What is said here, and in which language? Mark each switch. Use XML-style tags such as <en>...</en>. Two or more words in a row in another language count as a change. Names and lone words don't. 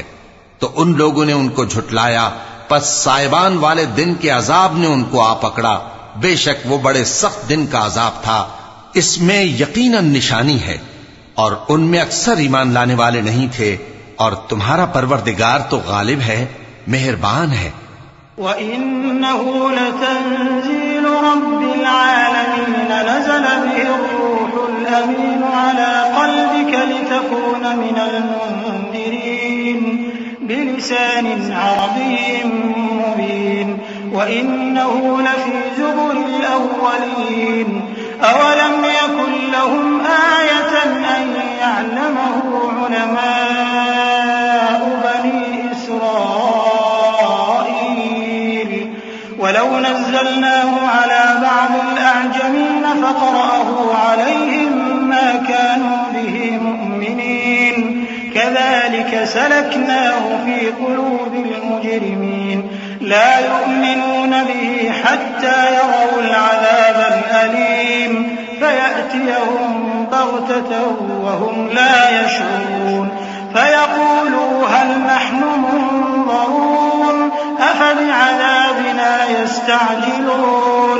<hi>तो उन लोगों ने उनको झुटलाया, पस साइबान वाले दिन के अजाब ने उनको आ पकड़ा। बेशक वो बड़े सख्त दिन का अजाब था, इसमें यकीनन निशानी है, और उनमें अक्सर ईमान लाने वाले नहीं थे, और तुम्हारा परवरदिगार तो गालिब है, मेहरबान है।</hi> <ar>وإنه لتنزيل رب العالمين نزل بالروح الأمين على قلبك لتكون من المنذرين بلسان عربي مبين وإنه لفي زبر الأولين أولم يكن لهم آية أن يعلمه علماء بني إسرائيل ولو نزلناه على بعض الأعجمين فقرأه عليهم ما كانوا به مؤمنين كذلك سلكناه في قلوب المجرمين لا يؤمنون به حتى يروا العذاب الأليم فيأتيهم بغتة وهم لا يشعرون فيقولوا هل نحن منظرون أفبعذابنا يستعجلون.</ar>